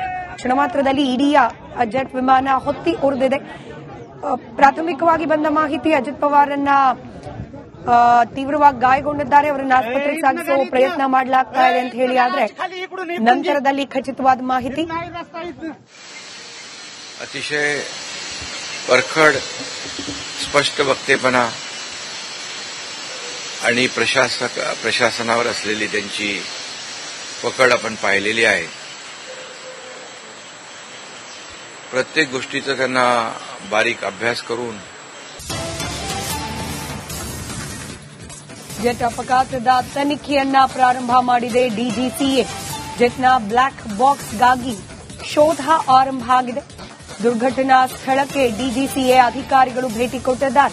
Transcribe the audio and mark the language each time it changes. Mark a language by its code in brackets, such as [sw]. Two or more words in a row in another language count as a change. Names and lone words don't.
[kn] ಕ್ಷಣ ಮಾತ್ರದಲ್ಲಿ ಇಡೀ ಜೆಟ್ ವಿಮಾನ ಹೊತ್ತಿ ಉರಿದಿದೆ. ಪ್ರಾಥಮಿಕವಾಗಿ ಬಂದ ಮಾಹಿತಿ, ಅಜಿತ್ ಪವಾರನ್ನ ತೀವ್ರವಾಗಿ ಗಾಯಗೊಂಡಿದ್ದಾರೆ. ಅವರನ್ನು ಆಸ್ಪತ್ರೆಗೆ ಸಾಗಿಸುವ ಪ್ರಯತ್ನ ಮಾಡಲಾಗ್ತಾ ಇದೆ ಅಂತ ಹೇಳಿ, ಆದ್ರೆ ನಂತರದಲ್ಲಿ ಖಚಿತವಾದ ಮಾಹಿತಿ [mr] अतिशय परखड स्पष्ट वक्तेपणा आणि प्रशासनावर असलेली त्यांची पकड आपण पाहिलेली आहे. प्रत्येक गोष्टीचा त्यांना बारीक अभ्यास करून [kn] ಜೆಟ್ ಅಪಘಾತದ ತನಿಖೆಯನ್ನ ಪ್ರಾರಂಭ ಮಾಡಿದೆ ಡಿಜಿಸಿಎ. ಜೆಟ್ನ ಬ್ಲಾಕ್ ಬಾಕ್ಸ್ಗಾಗಿ ಶೋಧ ಆರಂಭ ಆಗಿದೆ. ದುರ್ಘಟನಾ ಸ್ಥಳಕ್ಕೆ ಡಿಜಿಸಿಎ ಅಧಿಕಾರಿಗಳು ಭೇಟಿ ಕೊಟ್ಟಿದ್ದಾರೆ.